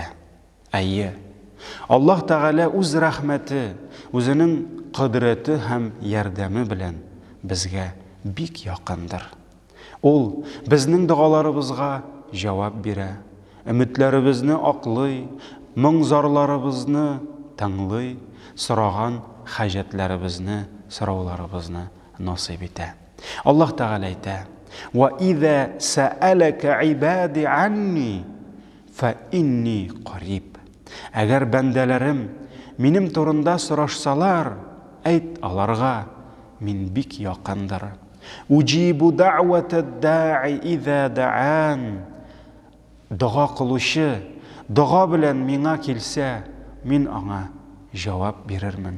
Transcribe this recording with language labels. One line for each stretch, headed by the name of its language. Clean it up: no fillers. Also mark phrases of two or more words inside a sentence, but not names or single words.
Tatar: Әйе, Аллаһ Тәгалә үз рәхмәте, үзенең кыдрәте һәм ярдәме белән безгә бик якындыр. Ул безнең дуаларыбызга җавап бирә, өметләребезне аклый, моң-зарларыбызны тыңлый, сораган хаҗәтләребезне, сорауларыбызны насыйп итә. Аллаһ Тәгалә әйтә:
Arabic: "وإذا سألك عبادي عني فإني قريب."
Tatar: Әгәр бәндәләрем минем турында сорашсалар, әйт аларга, мин бик якындыр.
Arabic: "أجيب دعوة الداع إذا دعان."
Tatar: Дуа кылучы дуа белән миңа килсә, мин аңа җавап бирермен.